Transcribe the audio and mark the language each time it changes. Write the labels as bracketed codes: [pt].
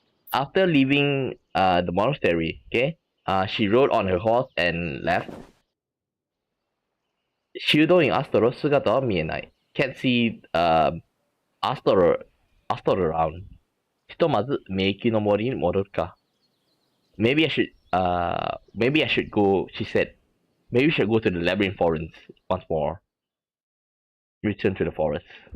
[en] After leaving the monastery, okay, she rode on her horse and left. [ja] 修道院アストロ姿は見えない。 [en] Can't see Astor around. [ja] ひとまず迷宮の森に戻るか。 [en] Maybe I should go, she said. Maybe we should go to the labyrinth forest once more. Return to the forest.